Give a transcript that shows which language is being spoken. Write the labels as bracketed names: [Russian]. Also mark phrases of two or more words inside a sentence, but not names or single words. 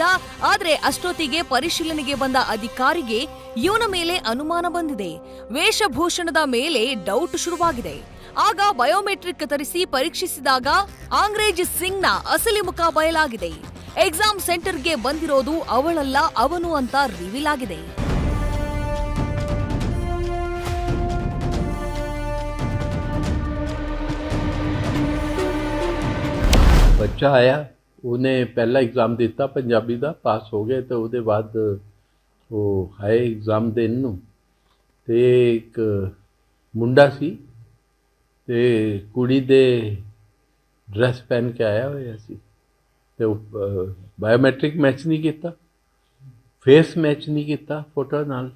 [Kannada] ಆದ್ರೆ ಅಷ್ಟೊತ್ತಿಗೆ ಪರಿಶೀಲನೆಗೆ ಬಂದ ಅಧಿಕಾರಿಗೆ ಇವನ ಮೇಲೆ ಅನುಮಾನ ಬಂದಿದೆ. ವೇಷಭೂಷಣದ ಮೇಲೆ ಡೌಟ್ ಶುರುವಾಗಿದೆ. ಆಗ ಬಯೋಮೆಟ್ರಿಕ್ ತರಿಸಿ ಪರೀಕ್ಷಿಸಿದಾಗ ಅಂಗ್ರೇಜ್ ಸಿಂಗ್ನ ಅಸಲಿ ಮುಖ ಬಯಲಾಗಿದೆ. [English] exam centre [Kannada] ಬಂದಿರೋದು ಅವಳಲ್ಲ, ಅವನು ಅಂತ ರಿವೀಲ್ ಆಗಿದೆ. [Hindi] बच्चा आया, उन्हें पहला एग्ज़ाम दिता पंजाबी का, पास हो गए। तो उसके बाद वो आए [Punjabi] ਐਗਜ਼ਾਮ ਦੇਣ ਨੂੰ ਤੇ ਇੱਕ ਮੁੰਡਾ ਸੀ ਤੇ ਕੁੜੀ ਦੇ ਡ੍ਰੈਸ ਪਹਿਨ ਕੇ ਆਇਆ ਹੋਇਆ ਸੀ ਤੇ ਬਾਇਓਮੈਟ੍ਰਿਕ [Hindi] मैच नहीं किया, फेस मैच नहीं किया [Punjabi] ਫੋਟੋ ਨਾਲ।